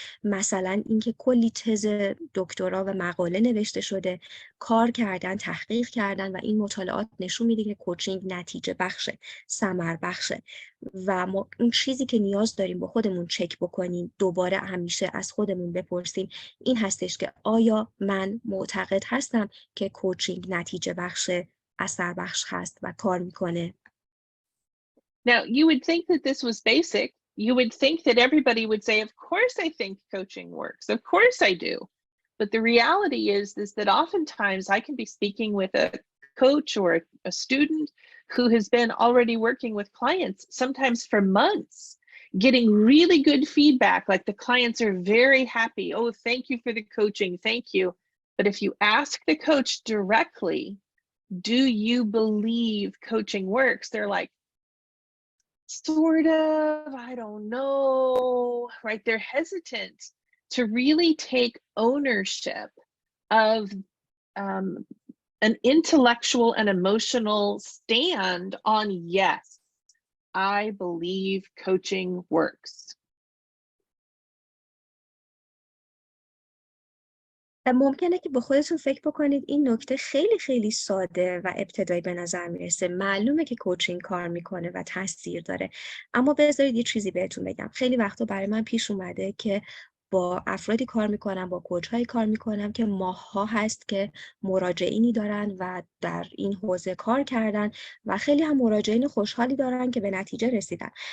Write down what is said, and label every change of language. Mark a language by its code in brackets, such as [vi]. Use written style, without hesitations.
[fa] مثلا اینکه کلی تز دکترا و مقاله نوشته شده، کار کردن، تحقیق کردن و این مطالعات نشون میده که کوچینگ نتیجه بخشه، ثمر بخشه و ما اون چیزی که نیاز داریم با خودمون چک بکنیم، دوباره همیشه از خودمون بپرسیم این هستش که آیا من معتقد هستم که کوچینگ نتیجه بخشه، اثر بخش هست و کار میکنه. [en] Now, you would think that this was basic. You would think that everybody would say, of course I think coaching works. Of course I do. But the reality is that oftentimes I can be speaking with a coach or a student who has been already working with clients, sometimes for months, getting really good feedback, like the clients are very happy. Oh, thank you for the coaching. Thank you. But if you ask the coach directly, do you believe coaching works? They're like, sort of, I don't know, right? They're hesitant to really take ownership of an intellectual and emotional stand on, yes, I believe coaching works. [fa] ممکنه که به خودتون فکر بکنید این نکته خیلی خیلی ساده و ابتدایی به نظر میرسه. معلومه که کوچینگ کار میکنه و تاثیر داره، اما بذارید یه چیزی بهتون بگم. خیلی وقتا برای من پیش اومده که با افرادی کار میکنم، با کوچ‌هایی کار میکنم که ماه‌ها هست که مراجعینی دارن و در این حوزه کار کردن و خیلی هم مراجعین خوشحالی دارن که به نتیجه رسیدن.